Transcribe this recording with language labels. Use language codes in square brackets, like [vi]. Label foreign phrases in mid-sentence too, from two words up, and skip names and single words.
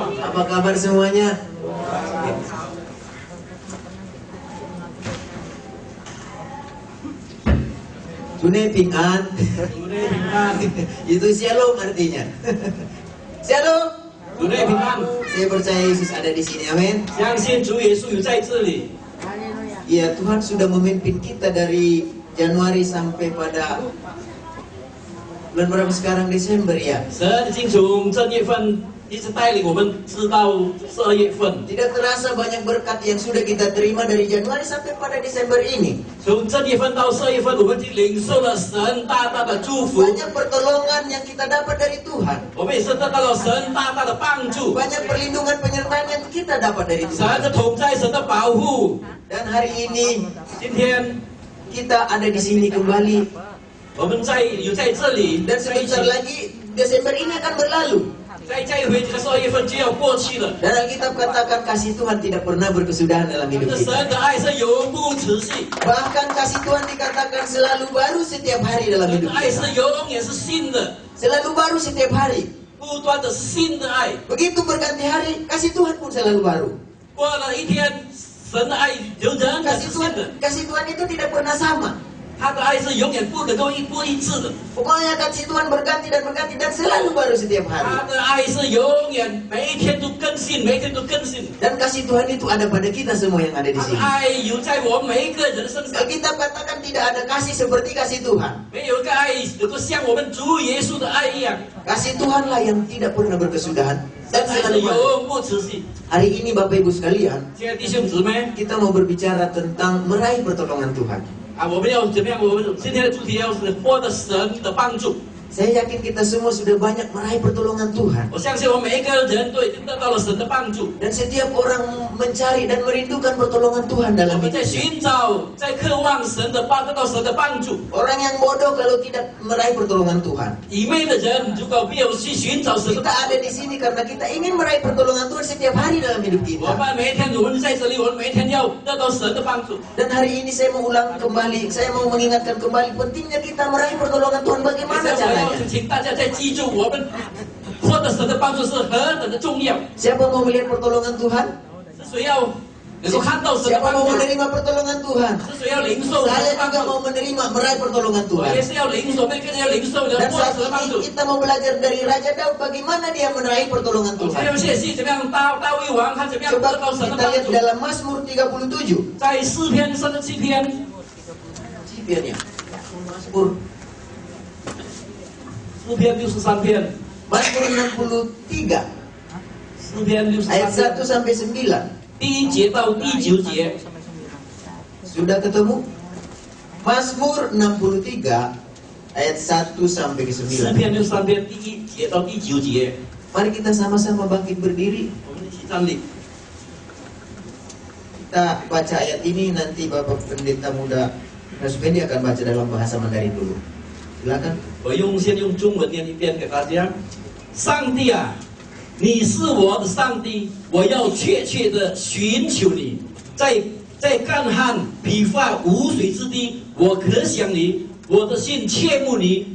[id] Apa kabar semuanya? [zh] 主内平安. 主内平安. [id] Itu shalom artinya. Shalom. [zh] 主内平安. [id] Saya percaya Yesus ada di sini. Amin. [zh] 相信主耶稣有在这里。 [id] Ya, Tuhan sudah memimpin kita dari Januari sampai pada bulan berapa sekarang, Desember ya. [zh] 神已经从正月份一直带领我们直到12月份。 [id] Tidak terasa banyak berkat yang sudah kita terima dari Januari sampai pada Desember ini. [zh] 从正月份到12月份，我们已经领受了神大大的祝福。 [id] Banyak pertolongan yang kita dapat dari Tuhan. [zh] 我们也是得到了神大大的帮助。 [id] Banyak perlindungan penyertaan yang kita dapat dari [zh] 神 [id] Tuhan. [zh] 的同在，神的保护。 [id] Dan hari ini [zh] 今天 [id] kita ada di sini kembali. [zh] 我们有在这里， [id] Dan [zh] 在一起 [id] sebentar lagi Desember ini akan berlalu. [zh] 再一回这个12月份就要过去了。 [id] Dan Alkitab katakan kasih Tuhan tidak pernah berkesudahan dalam [zh] 我 [id] hidup [zh] 们的神 [id] kita. [zh] 的爱是永不止息， [id] Bahkan kasih Tuhan dikatakan selalu baru setiap hari dalam [zh] 神的 [id] hidup [zh] 爱是 [id] kita. [zh] 永远是新的， [id] Selalu baru setiap hari. [zh] 不断的是新的爱。 [id] Begitu berganti hari, kasih Tuhan pun selalu baru. [zh] 过了一天，神的爱仍然是新的， [id] Kasih Tuhan itu tidak pernah sama. [zh] 他的爱是永远不能够不一致的， [id] Pokoknya kasih Tuhan berganti dan selalu baru setiap [zh] 他 [id] hari. [zh] 的爱是永远每一天都更新，每一天都更新。 [id] Dan kasih Tuhan itu ada pada kita semua yang ada di [zh] 他的 [id] sini. [zh] 爱有在我们每一个人身上， [id] Alkitab katakan tidak ada kasih seperti kasih Tuhan. [zh] 没有一个爱能够像我们主耶稣的爱一样， [id] Kasih Tuhanlah yang tidak pernah berkesudahan [zh] 神 [id] dan [zh] 爱是 [id] selalu baru. [zh] 永不止息。 [id] Hari ini Bapak Ibu sekalian, [zh] 亲爱的弟兄姊妹 [id] kita mau berbicara tentang meraih pertolongan Tuhan. [zh] 啊，我们要怎么样？我们今天的主题要是获得神的帮助。 [id] Saya yakin kita semua sudah banyak meraih pertolongan Tuhan. [zh] 我相信我们每一个人都已经得到了神的帮助。 [id] Dan setiap orang mencari dan merindukan pertolongan Tuhan [zh] 我 [id] dalam [zh] 们在 [id] hidupnya. [zh] 寻找，在渴望神的帮，得到神的帮助。 Orang yang bodoh kalau tidak meraih pertolongan Tuhan. 愚昧的人如果没有去寻找神的 [id] Kita [zh] 帮 [id] ada di sini karena kita ingin meraih pertolongan Tuhan setiap hari dalam hidup [zh] 助，我 [id] kita. [zh] 们每一天，我们在这里，我们每一天要得到神的帮助。 [id] Dan hari ini saya mau ulang kembali, saya mau mengingatkan kembali pentingnya kita meraih pertolongan Tuhan. [zh] 现 [id] Bagaimana [zh] 在我要 [id] caranya? [zh] 请大家再记住，我们获得神的帮助是何等的重要。 [id] Siapa mau melihat pertolongan Tuhan? [zh] 是谁要能够看到神的 [id] Siapa [zh] 帮 [id] mau [zh] 助？ [id] menerima pertolongan Tuhan? [zh] 是谁要领受神 [id] Saya [zh] 的帮 [id] juga [zh] 助？ [id] mau menerima meraih pertolongan [zh] 我 [id] Tuhan. [zh] 也是要领受，每个人要领受，要 [id] Dan [zh] 获得 [id] saat [zh] 神的帮 [id] ini [zh] 助。 [id] kita mau belajar dari Raja Daud bagaimana dia meraih pertolongan [zh] 我们 [id] Tuhan. [zh] 要学习怎么样大卫王他怎么样 [id] Coba [zh] 得到神的 [id] kita [zh] 帮 [id] lihat [zh] 助。 [id] dalam Mazmur 37. [zh] 在4篇37篇， [id] Sipiannya. Mazmur [zh] 4篇63篇， [id] Mazmur 63 [zh] 4篇 [id] ayat 63 1 sampai 9. [zh] 第1节到第9节， [id] Sudah ketemu? Mazmur 63 ayat 1 sampai ke [zh] 4 [id] 9. [zh] 篇63篇第1节到第9节， [id] Mari kita sama-sama bangkit berdiri. [zh] 我们一起站立。 [id] Kita baca ayat ini, nanti Bapak Pendeta Muda Naspendi akan baca dalam bahasa Mandarin dulu. Silakan. [zh] 我先用中文念一遍给大家。上帝啊，你是我的上帝，我要切切的寻求你。在干旱疲乏无水之地，我可想你，我的心切慕你。